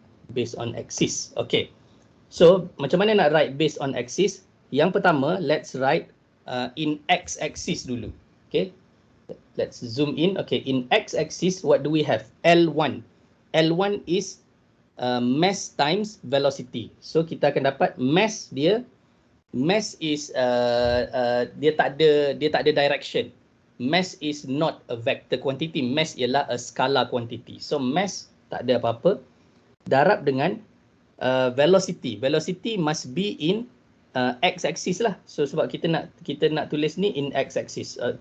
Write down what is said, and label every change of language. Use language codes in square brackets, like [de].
[en] Based on axis. Okay. So [ms] macam mana nak [en] write based on axis? [ms] Yang pertama, [en] let's write in x-axis dulu. Okay. Let's zoom in. Okay, in x-axis, what do we have? L1. L1 is mass times velocity. [ms] So kita akan dapat mass dia. Mass is dia tak ada direction. [en] Mass is not a vector quantity. [ms] Mass ialah [en] a scalar quantity. [ms] So mass tak ada apa-apa. Darab dengan [en] velocity. Velocity must be in x-axis lah. [ms] So sebab kita nak tulis ni [en] in x-axis.